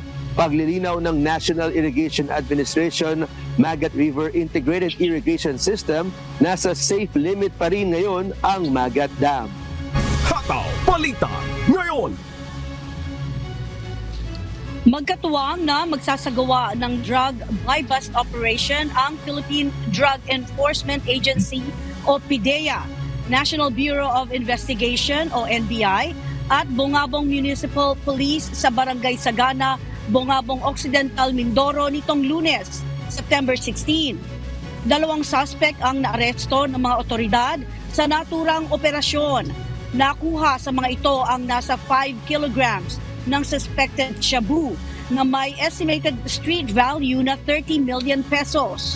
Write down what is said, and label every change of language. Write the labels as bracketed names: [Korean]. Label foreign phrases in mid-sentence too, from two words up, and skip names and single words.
[Filipino] Paglilinaw ng National Irrigation Administration, Magat River Integrated Irrigation System, nasa [English] safe limit [Filipino] pa rin ngayon ang Magat Dam. Hataw Balita ngayon. Magkatuwang na magsasagawa ng [English] drug buy-bust operation [Filipino] ang Philippine Drug Enforcement Agency o PDEA, National Bureau of Investigation o NBI, at Bungabong Municipal Police sa Barangay Sagana, Bungabong Occidental, Mindoro nitong Lunes, September 16. 2 suspect ang naaresto ng mga otoridad sa naturang operasyon. Nakuha sa mga ito ang nasa 5 kilograms ng suspected shabu na may [English] estimated street value [Filipino] na 30 million pesos.